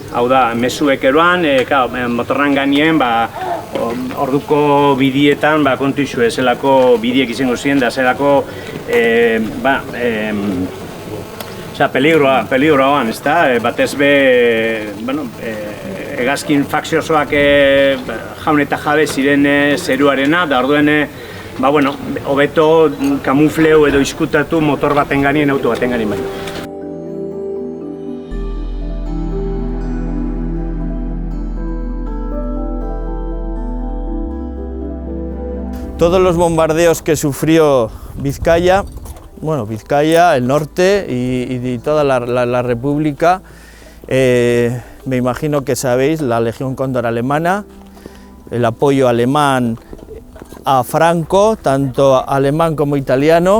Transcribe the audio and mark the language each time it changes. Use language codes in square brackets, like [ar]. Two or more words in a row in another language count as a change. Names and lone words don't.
[eu] Hau da, mezuek eroan, motorran gainien, orduko bidietan kontu izue, zelako bidiek izango ziren, da zelako peligroan, ez da, batez be, hegazkin fakziosoak jaun eta jabe ziren zeruarena, da orduen, hobeto kamufleu edo izkutatu motor baten ganien, auto baten ganien baino. [es] Todos los bombardeos que sufrió Vizcaya, Vizcaya, el norte y toda la República, me imagino que sabéis, la Legión Cóndor alemana, el apoyo alemán a Franco, tanto alemán como italiano.